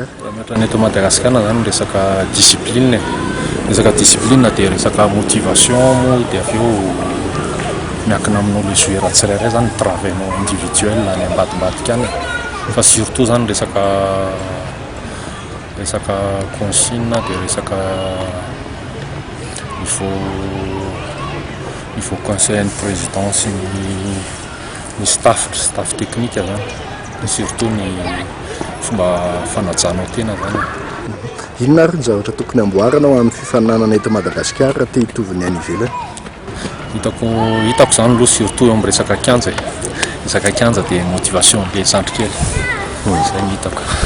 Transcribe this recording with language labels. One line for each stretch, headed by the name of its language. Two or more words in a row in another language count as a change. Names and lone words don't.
Malagasy: Mihoatra ny eto Madagasikara zany resaka discipline dia resaka motivation moa dia avy eo miankina amin'olo joueur tsirairay zany
French: travaillement individuel
Malagasy: any ambadimbadika any fa surtout zany resaka consigne dia resaka
French: il faut conseiller
Malagasy: ny président sy ny
French: staff technique
Malagasy: zany surtout ny fomba fanajanao tena zany. Inona ary ny zavatra tokony amboarana amin'ny fifaninanana eto Madagasikara te hitovy ny any ivelany? Hitako zany aloha surtout amin'ny resaka kianja dia motivation
French: le centre
Malagasy: kely zay ny hitako.